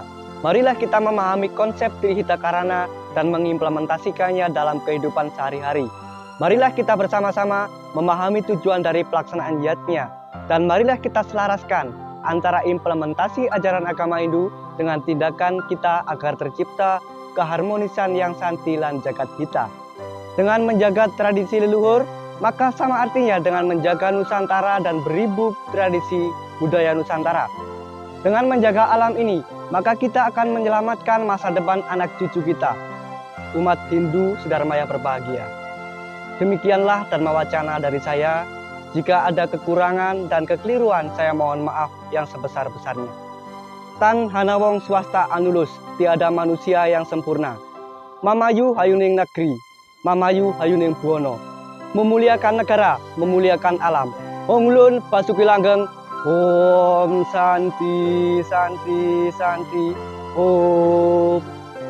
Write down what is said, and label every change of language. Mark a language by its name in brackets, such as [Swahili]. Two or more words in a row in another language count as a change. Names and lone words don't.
[Indonesian] Marilah kita memahami konsep Trihita Karana dan mengimplementasikannya dalam kehidupan sehari-hari. Marilah kita bersama-sama memahami tujuan dari pelaksanaan yatnya. Dan marilah kita selaraskan antara implementasi ajaran agama Hindu dengan tindakan kita agar tercipta keharmonisan yang [Javanese] santi lan jagat hita. [Indonesian] Dengan menjaga tradisi leluhur, maka sama artinya dengan menjaga Nusantara dan beribu tradisi budaya Nusantara. Dengan menjaga alam ini, maka kita akan menyelamatkan masa depan anak cucu kita. Umat Hindu sedharma yang berbahagia. Demikianlah dharma wacana dari saya. Jika ada kekurangan dan kekeliruan, saya mohon maaf yang sebesar-besarnya. [Javanese] Tan hanawong swasta anulus, [Indonesian] tiada manusia yang sempurna. [Javanese] Mamayu hayuning negeri, mamayu hayuning buwono. [Indonesian] Memuliakan negara, memuliakan alam. [Javanese] Honglun basuki langgeng. [Sanskrit] Om Santi, Santi, Santi. Om.